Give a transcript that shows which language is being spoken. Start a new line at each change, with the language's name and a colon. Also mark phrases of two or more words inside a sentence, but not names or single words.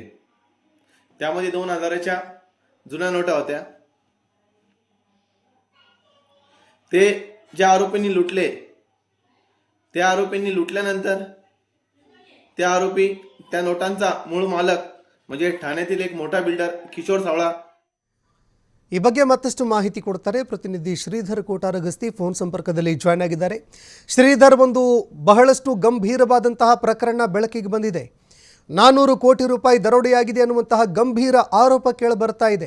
Marathi: त्यामध्ये 2000च्या जुन्या नोटा होत्या. ते ज्या आरोपींनी लुटले, त्या आरोपींनी लुटल्यानंतर त्या आरोपी त्या नोटांचा मूळ मालक म्हणजे ठाण्यातील एक मोठा बिल्डर ಕಿಶೋರ್ ಸಾವಳಾ
Kannada: ಈ ಬಗ್ಗೆ ಮತ್ತಷ್ಟು ಮಾಹಿತಿ ಕೊಡ್ತಾರೆ ಪ್ರತಿನಿಧಿ ಶ್ರೀಧರ್ ಕೋಟಾರಗಸ್ತಿ ಫೋನ್ ಸಂಪರ್ಕದಲ್ಲಿ ಜಾಯ್ನ್ ಆಗಿದ್ದಾರೆ. ಶ್ರೀಧರ್, ಒಂದು ಬಹಳಷ್ಟು ಗಂಭೀರವಾದಂತಹ ಪ್ರಕರಣ ಬೆಳಕಿಗೆ ಬಂದಿದೆ. 400 ಕೋಟಿ ರೂಪಾಯಿ ದರೋಡೆಯಾಗಿದೆ ಅನ್ನುವಂತಹ ಗಂಭೀರ ಆರೋಪ ಕೇಳಿಬರ್ತಾ ಇದೆ.